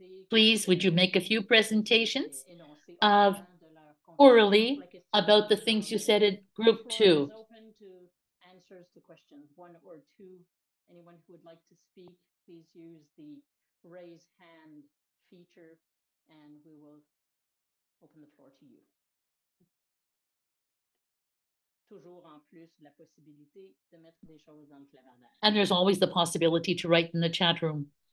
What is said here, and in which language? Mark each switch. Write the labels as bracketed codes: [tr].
[en] Please, would you make a few presentations of orally about the things you said in group 2? Open to answers to questions 1 or 2. Anyone who would like to speak, please use the raise hand feature and we will open the floor to you. [fr] Toujours en plus la possibilité de mettre des choses dans le clavardage. [en] And there's always the possibility to write in the chat room.